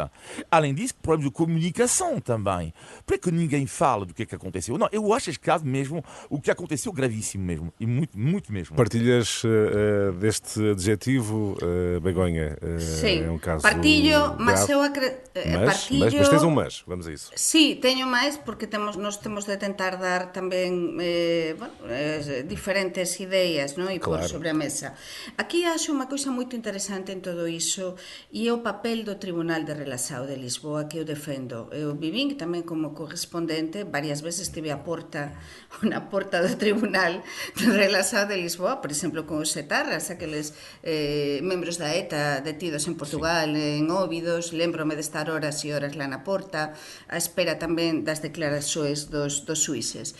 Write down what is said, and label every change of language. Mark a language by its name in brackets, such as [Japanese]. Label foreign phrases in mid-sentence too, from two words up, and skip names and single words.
[Portuguese] Além disso, problemas de comunicação também. Por que ninguém fala do que é que aconteceu? Não, eu acho que mesmo o que aconteceu gravíssimo mesmo. E muito, muito mesmo. Partilhas deste adjetivo, Begonha? Sim, é um caso partilho, mas eu acredito... Mas tens um mas, vamos a isso. [Galician] Sí, teño máis porque nós temos de tentar dar tamén diferentes ideas, non? E pôr sobre a mesa. Aquí acho unha coisa moito interesante en todo iso e é o papel do Tribunal de Relação de Lisboa que eu defendo. Eu vivín tamén como correspondente, varias veces estive na porta do Tribunal de Relação de Lisboa, por exemplo, con os etarras, aqueles membros da ETA detidos en Portugal, en Óbidos, lembrome de estar horas e horas lá na porta, a espera tamén das declarações dos xuíces.